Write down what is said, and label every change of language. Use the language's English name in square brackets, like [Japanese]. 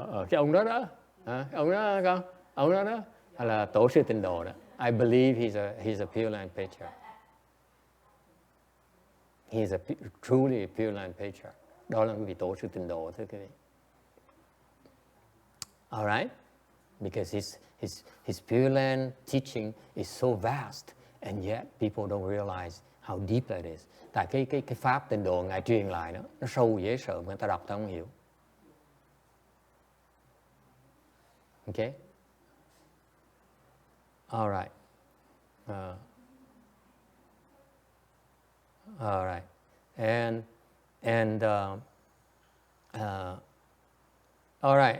[Vietnamese] Cái ông đó đó, ông đó con, ông đó đó là tổ sư Tịnh độ đó. [English] I believe he's a Pureland patriarch. He's truly a Pureland patriarch. [Vietnamese] Đó là cái vị tổ sư Tịnh độ thưa quý vị. [English] All right, because his Pureland teaching is so vast, and yet people don't realize how deep that is. [Vietnamese] Tại cái pháp Tịnh độ ngài truyền lại đó, nó sâu dễ sợ mà người ta đọc ta không hiểu. [English] Okay. All right. All right. And all right.